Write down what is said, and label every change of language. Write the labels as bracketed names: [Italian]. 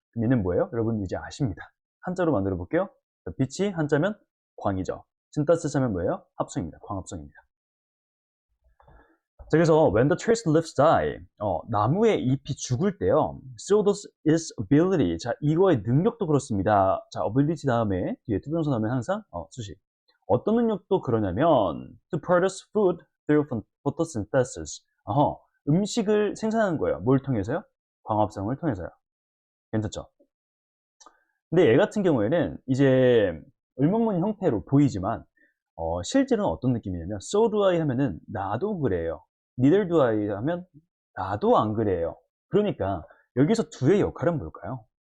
[Korean] 그럼 얘는 뭐예요? 여러분 이제 아십니다. 한자로 만들어 볼게요. 빛이 한자면 광이죠. synthesis 하면 뭐예요? 합성입니다. 광합성입니다. 자, 그래서 [English] when the trees leaves die, [Korean] 나무의 잎이 죽을 때요. [English] So does its ability. [Korean] 자, 이거의 능력도 그렇습니다. 자, ability 다음에 뒤에 투부정사 나오면 항상 수식. 어떤 능력도 그러냐면 [English] to produce food through photosynthesis. [Korean] 음식을 생산하는 거예요. 뭘 통해서요? 광합성을 통해서요. 괜찮죠? 근데 얘 같은 경우에는 이제 의문문 형태로 보이지만 실제로는 어떤 느낌이냐면 [English] so do I [Korean] 하면은 나도 그래요. [English] neither do I [Korean] 하면 나도 안 그래요. 그러니까 여기서 do의 역할은 뭘까요?